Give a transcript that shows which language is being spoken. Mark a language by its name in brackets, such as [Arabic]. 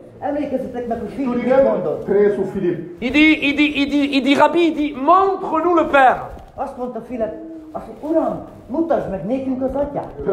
[Hungarian] Emlékezzetek meg, hogy Filip mit mondott. [French] Il dit, Rabbi, montre-nous le Père. [Hungarian] Azt mondta Filip, azt mondja, Uram, mutasd meg nékünk az Atyát.